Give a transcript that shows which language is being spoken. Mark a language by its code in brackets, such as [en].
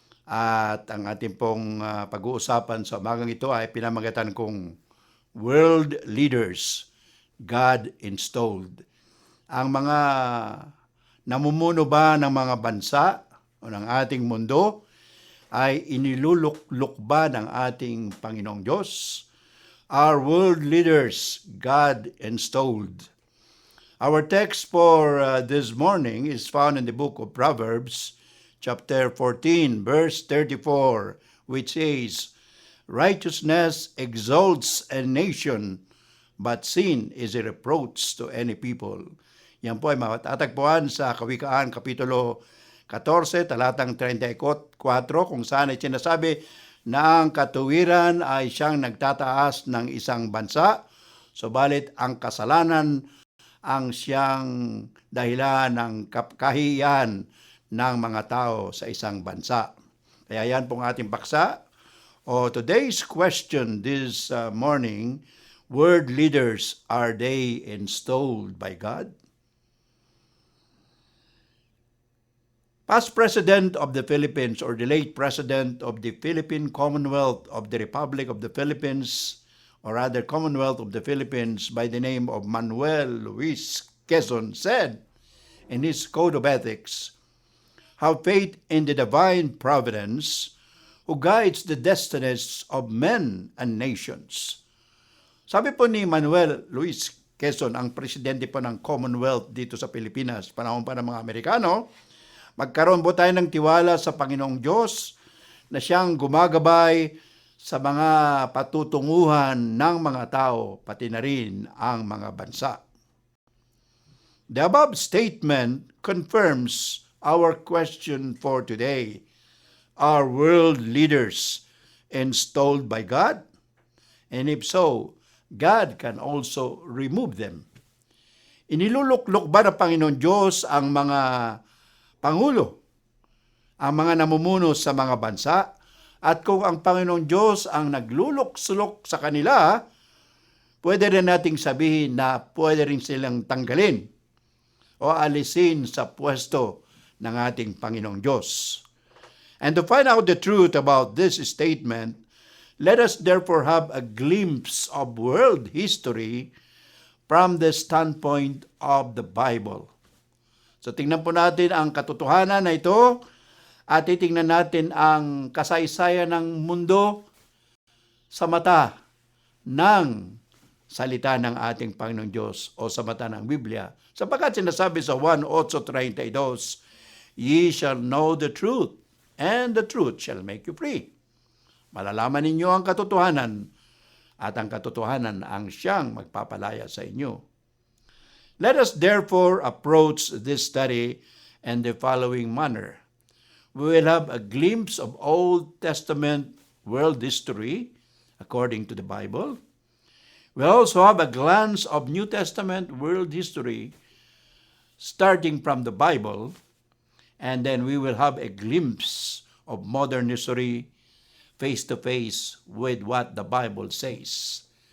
[tl] At ang ating pong pag-uusapan sa umagang ito ay pinamagatan kong [en] World Leaders God Installed. [tl] Ang mga namumuno ba ng mga bansa o ng ating mundo ay iniluluklok ba ng ating Panginoong Diyos? [en] Our world leaders, God installed. Our text for this morning is found in the book of Proverbs, chapter 14, verse 34, which says, "Righteousness exalts a nation, but sin is a reproach to any people." [tl] Yan po ay matatagpuan sa Kawikaan, Kapitulo 14, talatang 34, kung saan ay sinasabi na ang katuwiran ay siyang nagtataas ng isang bansa, subalit ang kasalanan ang siyang dahilan ng kahihiyan ng mga tao sa isang bansa. Kaya yan pong ating paksa. [en] Today's question this morning, world leaders, are they installed by God? Past President of the Philippines, or the late President of the Philippine Commonwealth of the Republic of the Philippines, or rather Commonwealth of the Philippines, by the name of Manuel Luis Quezon, said in his Code of Ethics, "Have faith in the divine providence who guides the destinies of men and nations." [tl] Sabi po ni Manuel Luis Quezon, ang presidente po ng Commonwealth dito sa Pilipinas, panahon pa ng mga Amerikano, magkaroon po tayo ng tiwala sa Panginoong Diyos na siyang gumagabay sa mga patutunguhan ng mga tao, pati na rin ang mga bansa. [en] The above statement confirms our question for today. Are world leaders installed by God? And if so, God can also remove them. [tl] Iniluluklok ba ng Panginoon Diyos ang mga pangulo, ang mga namumuno sa mga bansa? At kung ang Panginoong Diyos ang naglulok-sulok sa kanila, pwede rin nating sabihin na pwede rin silang tanggalin o alisin sa pwesto ng ating Panginoong Diyos. [en] And to find out the truth about this statement, let us therefore have a glimpse of world history from the standpoint of the Bible. [tl] So tingnan po natin ang katotohanan na ito at titingnan natin ang kasaysayan ng mundo sa mata ng salita ng ating Panginoong Diyos o sa mata ng Biblia. Sapagkat sinasabi sa [en] 1:8:32, "Ye shall know the truth, and the truth shall make you free." [tl] Malalaman ninyo ang katotohanan, at ang katotohanan ang siyang magpapalaya sa inyo. [en] Let us therefore approach this study in the following manner. We will have a glimpse of Old Testament world history according to the Bible. We'll also have a glance of New Testament world history starting from the Bible, and then we will have a glimpse of modern history face to face with what the Bible says.